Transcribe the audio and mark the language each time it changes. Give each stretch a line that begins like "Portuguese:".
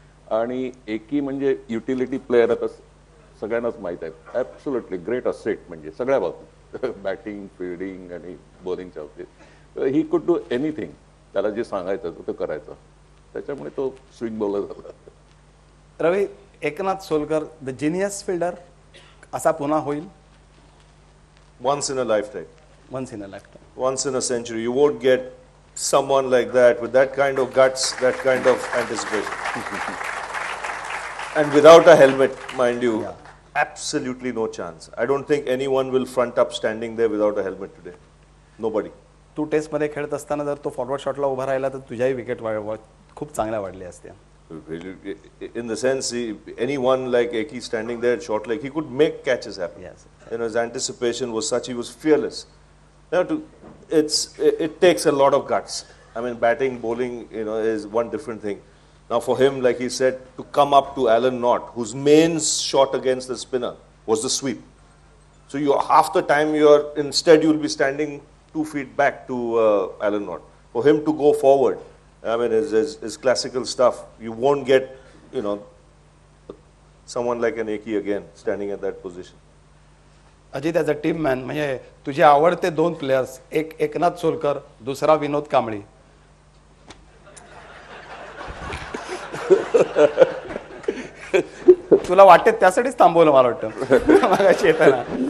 Marathi: आणि एकी म्हणजे युटिलिटी प्लेअर आता सगळ्यांनाच माहीत आहे, ॲब्सोल्युटली ग्रेट असेट म्हणजे सगळ्या बाबतीत, बॅटिंग, फिल्डिंग आणि बॉलिंगच्या बाबतीत.
English: He could do anything.
Marathi: त्याला जे सांगायचं तो करायचा, त्याच्यामुळे तो स्विंग बॉलर झाला. रवी, Eknath Solkar the genius fielder असा पुन्हा होईल?
English: Once in a lifetime. Once in a lifetime. Once in a century. You won't get someone like that with that kind of guts, that kind of anticipation. And without a helmet, mind you, absolutely no chance. I don't think anyone will front up standing there without a helmet today. Nobody.
Marathi: तू टेस्टमध्ये खेळत असताना जर तो forward शॉटला उभा राहिला तर तुझ्याही wicket खूप चांगल्या वाढल्या असत्या.
English: In the sense, anyone like Eki standing there at short leg, he could make catches happen. Yes. You know, his anticipation was such, he was fearless. Now, it takes a lot of guts. I mean, batting, bowling, you know, is one different thing. Now, for him, like he said, to come up to Alan Knott, whose main shot against the spinner was the sweep. So half the time instead you'll be standing 2 feet back to Alan Knott. For him to go forward, I mean, is classical stuff. You won't get, you know, someone like an Eki again standing at that position.
Marathi: Ajit,
English: as a team man,
Marathi: म्हणजे तुझे आवडते 2 players, एक एकनाथ सोलकर, दुसरा विनोद कांबळी. तुला वाटते त्यासाठीच थांबवलं मला वाटतं मागाशी येताना.